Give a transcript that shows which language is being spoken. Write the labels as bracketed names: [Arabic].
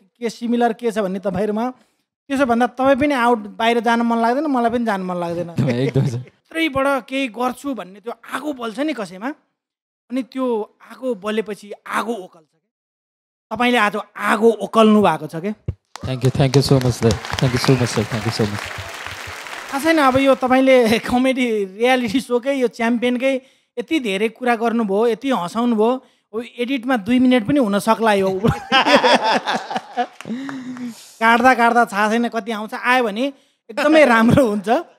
[Nepali] के सिमिलर के छ भन्ने तपाईँहरूमा त्यसो भन्दा तपाईँ पनि आउट बाहिर जान मन लाग्दैन मलाई पनि जान मन लाग्दैन भित्रैबाट केही गर्छु भन्ने त्यो आगो बल्छ नि कसैमा अनि त्यो आगो बलेपछि आगो ओकल्छ के तपाईँले आज आगो ओकल्नु भएको छ के [English] thank you so much sir thank you so much sir thank you so much [Nepali] थाहा छैन अब यो तपाईँले कमेडी रियालिटी सोकै यो च्याम्पियनकै यति धेरै कुरा गर्नुभयो यति हँसाउनु भयो एडिटमा 2 मिनट पनि हुन सक्ला यो काट्दा काट्दा थाहा छैन कति आउँछ आयो भने एकदमै राम्रो हुन्छ